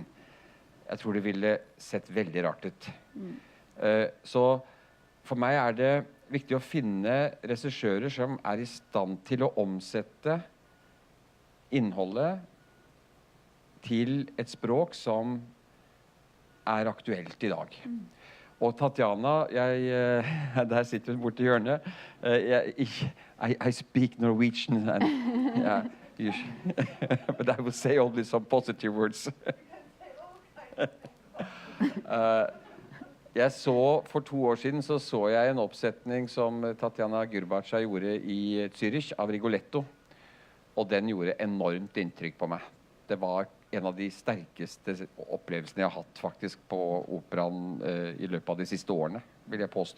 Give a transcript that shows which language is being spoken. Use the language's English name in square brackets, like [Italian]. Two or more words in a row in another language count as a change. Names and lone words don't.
[Norwegian] Jeg tror det ville sett veldig rart ut. Så for meg er det viktig å finne regissører som er i stand til å omsette innholdet til et språk som er aktuelt i dag. Og Tatjana, der sitter hun borte i hjørnet. [English] I speak Norwegian, and, but I will say only some positive words. [Norwegian] For 2 år siden så jeg en oppsetning som Tatjana Gürbaca gjorde i Zürich av Rigoletto, og den gjorde enormt inntrykk på meg. Det var en av de sterkeste opplevelsene jeg har hatt faktisk på operaen i løpet av de siste årene, vil jeg påstå.